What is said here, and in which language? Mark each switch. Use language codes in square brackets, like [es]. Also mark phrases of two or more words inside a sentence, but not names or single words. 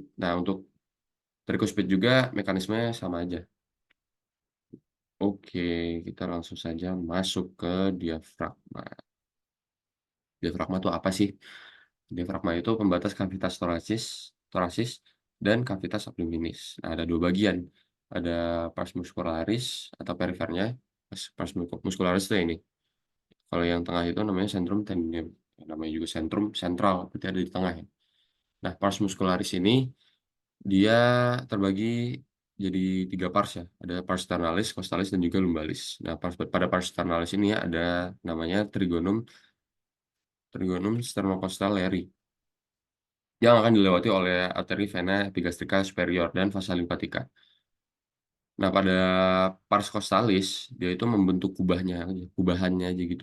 [id] Nah, untuk tricuspid juga mekanismenya sama aja. Oke, kita langsung saja masuk ke diafragma. Diafragma itu apa sih? Diafragma itu pembatas kavitas torasis dan kavitas abdominis. Nah, ada dua bagian. Ada [la] pars muscularis [id] atau perifernya. [la] Pars muscularis [id] itu ini. Kalau yang tengah itu namanya [la] centrum tendinium. [id] Namanya juga centrum sentral, berarti ada di tengah ya. Nah, [la] pars muscularis [id] ini dia terbagi jadi tiga pars ya. [la] Ada pars sternalis, costalis, [id] dan juga lumbalis. Nah, pada [la] pars sternalis [id] ini ya ada namanya [la] trigonum sternocostal leri [id] yang akan dilewati oleh arteri vena epigastrika superior dan vasa limpatika. Nah, pada [la] pars costalis [id] dia itu membentuk kubahannya aja gitu.